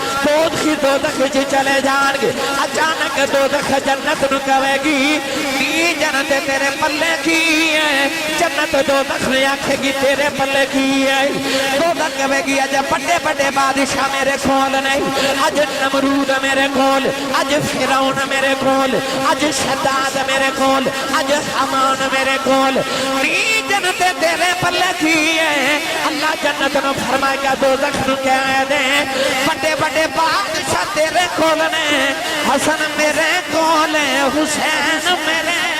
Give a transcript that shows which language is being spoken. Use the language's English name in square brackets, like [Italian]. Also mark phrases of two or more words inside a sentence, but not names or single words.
[Punjabi] دوزخ دوزخ جی چلے جان گے اچانک دوزخ جنت نو کہے گی نی جنت تیرے پلے کی ہے جنت دوزخ نے آکھے گی تیرے پلے کی ہے دوزخ کہے گی اج بڑے بڑے بادشاہ میرے کول نہیں اج نمرود میرے کول اج فرعون میرے کول اج شداد میرے کول اج حمان میرے کول نی جنت تیرے پلے کی ہے اللہ جنت نو فرمائے گا دوزخ نو کہہ دیں بڑے بڑے بادشاہ تیرے کول نے حسن میرے کول حسین میرے